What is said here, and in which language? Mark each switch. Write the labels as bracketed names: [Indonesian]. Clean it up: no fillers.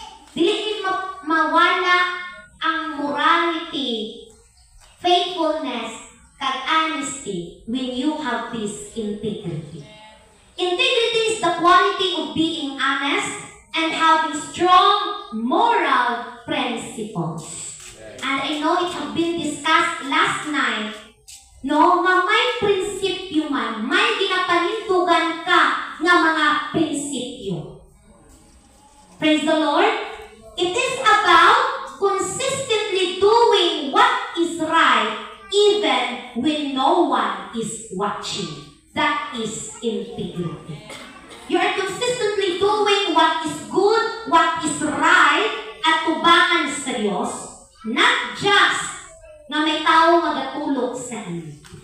[Cebuano] Dili mawala ang [English] morality, faithfulness, kag honesty when you have this integrity. Integrity is the quality of being honest and having strong moral principles. And I know it have been discussed last night, no, [Cebuano] nga may prinsipyo man, may ginapanintugan ka nga mga prinsipyo. [English] Praise the Lord. It is about consistently doing what is right even when no one is watching. That is integrity. You are consistently doing what is good, what is right, [Cebuano] at tubangan sa Diyos, [English] not just [Cebuano] na may tao magatulog sa inyo.